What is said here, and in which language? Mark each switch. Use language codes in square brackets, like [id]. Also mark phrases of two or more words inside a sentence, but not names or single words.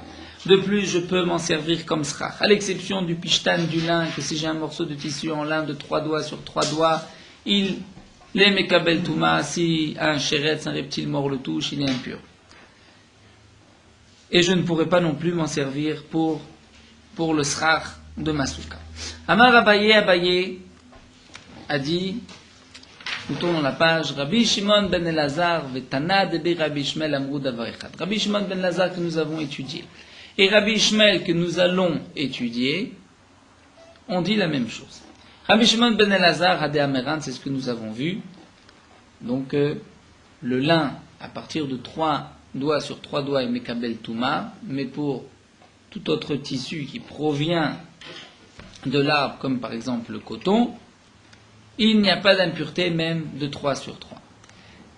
[fr] De plus, je peux m'en servir comme srach, à l'exception du pishtan, du lin, que si j'ai un morceau de tissu en lin de 3 doigts sur 3 doigts, il est [he] מקבל טומאה, [fr] si un chéretz, un reptile mort le touche, il est impur. Et je ne pourrais pas non plus m'en servir pour le srach de ma souka. [he] אמר אביי [fr] a dit, nous tournons la page, [he] רבי שמעון בן אלעזר ותנא דבי רבי ישמעאל אמרו דבר אחד. [fr] Rabbi Shimon ben Elazar que nous avons étudié et Rabbi Ishmael que nous allons étudier ont dit la même chose. [he] רבי שמעון בן אלעזר הא דאמרן, [fr] c'est ce que nous avons vu. Donc le lin à partir de 3 doigts sur 3 doigts est [he] מקבל טומאה, [fr] mais pour tout autre tissu qui provient de l'arbre comme par exemple le coton, il n'y a pas d'impureté même de 3 sur 3.